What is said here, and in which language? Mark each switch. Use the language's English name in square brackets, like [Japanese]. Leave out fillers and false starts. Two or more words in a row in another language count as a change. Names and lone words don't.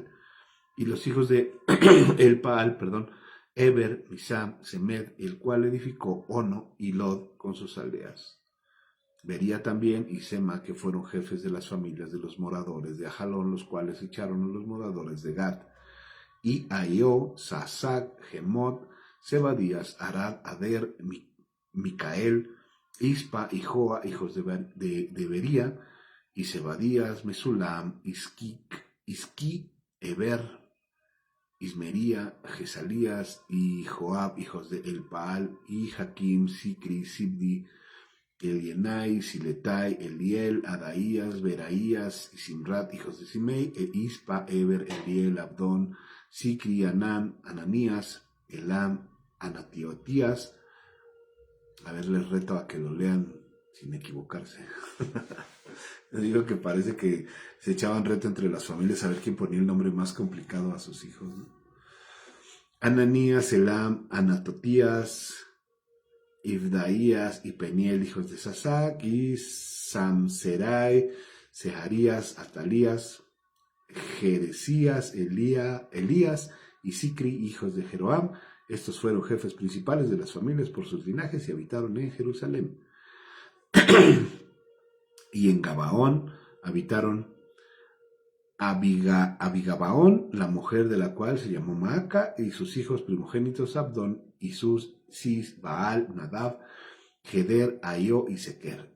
[Spanish] Y los hijos de Elpaal, Eber, Misam, Semed, el cual edificó Ono y Lod con sus aldeas. Vería también y Sema, que fueron jefes de las familias de los moradores de Ajalón, los cuales echaron a los moradores de Gad. Y Aio, Sasac, Gemot, Sebadías, Arad, Ader, Micael, Ispa y Joa, hijos de Bería, y Sebadías, Mesulam, Isqui, Eber, Ismería, Gesalías y Joab, hijos de Elpaal, y Jaquim, Sicri, Sibdi, Elienai, Siletai, Eliel, Adaías, Beraías y Simrat, hijos de Simei, e Ispa, Eber, Eliel, Abdón, Sicri, Ananías, Elam, Anatiotías. A ver, les reto a que lo lean sin equivocarse. Les digo que parece que se echaban reto entre las familias a ver quién ponía el nombre más complicado a sus hijos, ¿no? Ananías, Elam, Anatotías, Ibdaías y Peniel, hijos de Sasac, y Samserai, Seharías, Atalías, Jeresías, Elías y Sicri, hijos de Jeroam. Estos fueron jefes principales de las familias por sus linajes y habitaron en Jerusalén. Y en Gabaón habitaron Abigabaón, la mujer de la cual se llamó Maaca, y sus hijos primogénitos Abdón, Isus, Cis, Baal, Nadab, Geder, Aio y Sequer.